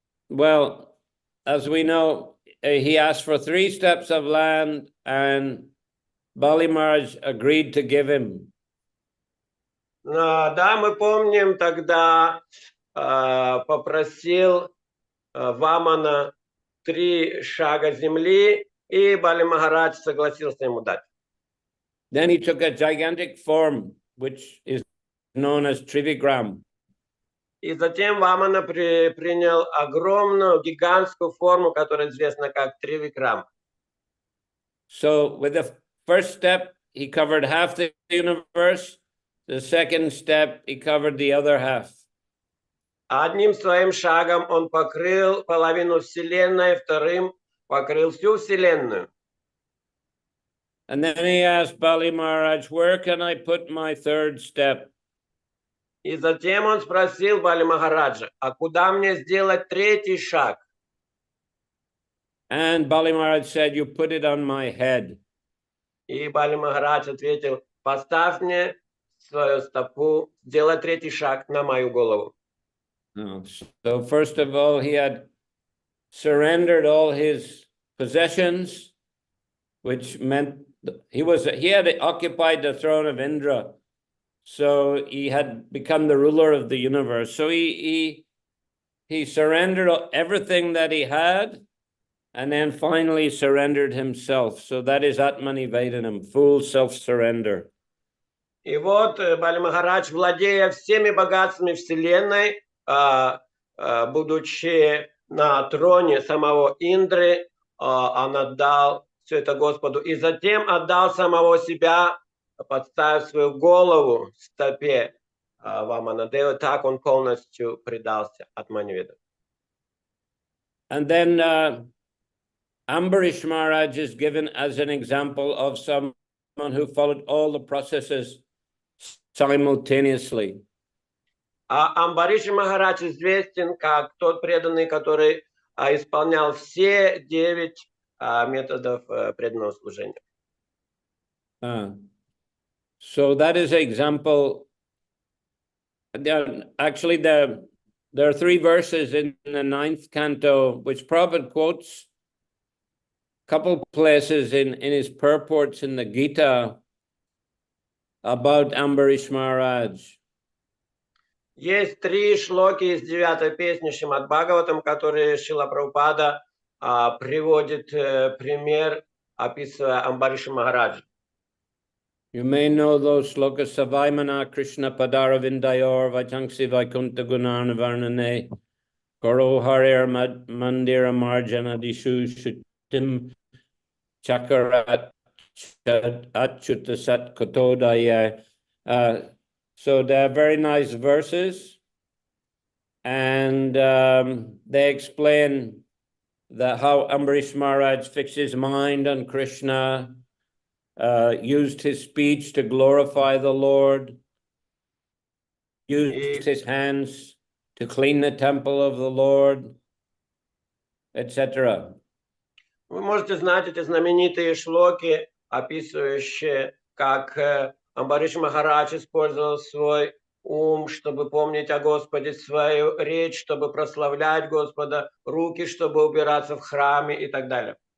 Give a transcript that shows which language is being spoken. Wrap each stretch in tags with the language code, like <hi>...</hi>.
<en>Well, as we know, he asked for 3 steps of land, and Bali Maharaj agreed to give him.</en> <ru>Да, мы помним, тогда попросил Вамана 3 шага земли, и Бали Махарадж согласился ему дать.</ru> <en>Then he took a gigantic form, which is known as Trivigram.</en> <ru>И затем Вамана принял огромную, гигантскую форму, которая известна как Тривикрам.</ru> <en>So with the first step, he covered half the universe. The second step, he covered the other half.</en> <ru>Одним своим шагом он покрыл половину Вселенной, вторым покрыл всю Вселенную.</ru> <en>And then he asked Bali Maharaj, where can I put my 3rd step?</en> <ru>И затем он спросил Бали Махараджа, а куда мне сделать 3-й шаг?</ru> <en>And Bali Maharaj said, you put it on my head.</en> <ru>И Бали Махарадж ответил, поставь мне свою стопу, сделай 3-й шаг на мою голову.</ru> <en>So first of all, he had surrendered all his possessions, which meant he had occupied the throne of Indra. So he had become the ruler of the universe. So he surrendered everything that he had, and then finally surrendered himself. So that is Atmanivedanam, full self-surrender.</en> <ru>И вот Бали Махарадж, владея всеми богатствами Вселенной, будучи на троне самого Индры, он отдал все это Господу. И затем отдал самого себя, подставив свою голову стопе Ваманадевы. Так он полностью предался Атманиведу.</ru> <en>And then Ambarish Maharaj is given as an example of someone who followed all the processes simultaneously.</en> <ru>А Амбариш Махарадж известен как тот преданный, который исполнял все 9 методов преданного служения.</ru> <en>So that is an example. Actually, there are 3 verses in the 9th canto, which Prabhupada quotes couple places in his purports in the Gita about Ambarish Maharaj.</en> <ru>Есть 3 шлоки из 9 песни Шримад Бхагаватам, которые Шрила Прабхупада приводит пример, описывая Амбариша Махараджа.</ru> <en>You may know those slokas.</en> <sa>Savaimana Krishna Padara Vindayor Vaitangsi Vaikunta Gunana Varnane Goro Harir Mandira Marjana Dishu Shutim Chakarat Achyuta Sat Katodaya.</sa> <en>So they're very nice verses, and they explain that how Ambarish Maharaj fixed his mind on Krishna, used his speech to glorify the Lord, used his hands to clean the temple of the Lord, etc.</en> <ru>Вы можете знать эти знаменитые шлоки, описывающие, как Амбариш Махарадж использовал свой ум, чтобы помнить о Господе, свою речь, чтобы прославлять Господа, руки, чтобы убираться в храме и так далее.</ru>